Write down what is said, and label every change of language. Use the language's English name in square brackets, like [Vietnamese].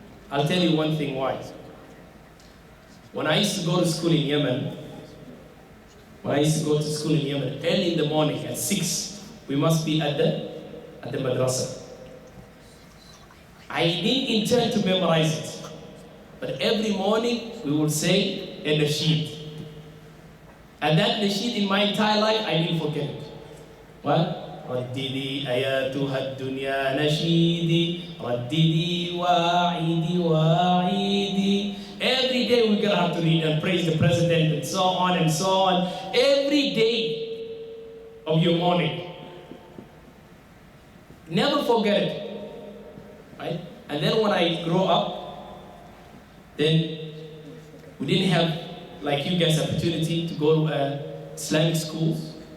[English] I'll tell you one thing why. When I used to go to school in Yemen, early in the morning at 6, we must be at the madrasa. I didn't intend to memorize it, but every morning we would say a nasheed. And that nasheed in my entire life, I didn't forget it. What? [Arabic] رددي آياتها الدنيا نشيدي رددي واعيدي. [English] Every day we're gonna have to read and praise the president and so on and so on. Every day of your morning. Never forget it. Right? And then when I grow up, then we didn't have, like you guys, opportunity to go to Islamic schools.